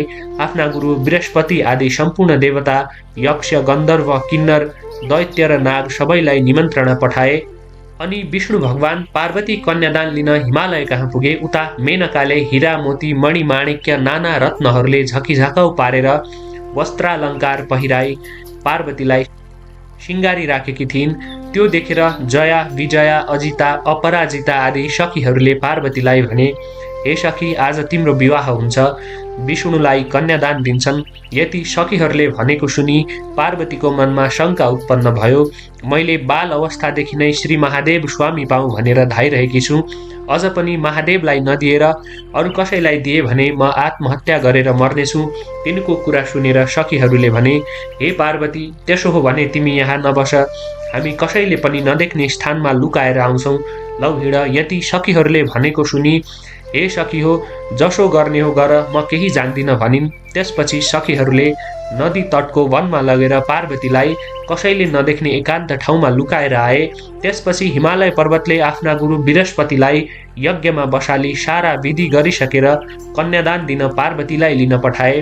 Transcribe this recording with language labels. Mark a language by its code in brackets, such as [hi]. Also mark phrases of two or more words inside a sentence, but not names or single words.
[ne] आफ्ना गुरु बृहस्पति आदि सम्पूर्ण देवता, यक्ष, गन्धर्व, किन्नर, दैत्य र नाग सबैलाई निमन्त्रणा पठाए। अनि विष्णु भगवान पार्वती कन्यादान लिन हिमालय कहाँ पुगे। उता मेनकाले हीरा, मोती, मणि, माणिक्य, नाना रत्नहरूले झकिझाकाउ पारेर वस्त्रालङ्कार पहिराई पार्वतीलाई सिंगारी राखेकी थिइन्। त्यो देखेर जया, विजया, अजिता, अपराजिता आदि सखीहरूले पार्वतीलाई भने, हे सखी, आज तिम्रो विवाह हुन्छ। विष्णुलाई कन्यादान दिन्छन्। यति सखीहरूले भनेको सुनि पार्वतीको मनमा शङ्का उत्पन्न भयो। मैले बाल अवस्थादेखि नै श्री महादेव स्वामी पाऊँ भनेर धाइरहेकी छु। अझ पनि महादेवलाई नदिएर अरू कसैलाई दिए भने म आत्महत्या गरेर मर्नेछु। तिनको कुरा सुनेर सखीहरूले भने, हे पार्वती, त्यसो हो भने तिमी यहाँ नबस, हामी कसैले पनि नदेख्ने स्थानमा लुकाएर आउँछौँ। लौ हिँड। यति सखीहरूले भनेको सुनि, हे सखी हो, जसो गर्ने हो गर, म केही जान्दिनँ भनिन्। त्यसपछि सखीहरूले नदी तटको वनमा लगेर पार्वतीलाई कसैले नदेख्ने एकान्त ठाउँमा लुकाएर आए। त्यसपछि हिमालय पर्वतले आफ्ना गुरु बृहस्पतिलाई यज्ञमा बसाली सारा विधि गरिसकेर कन्यादान दिन पार्वतीलाई लिन पठाए।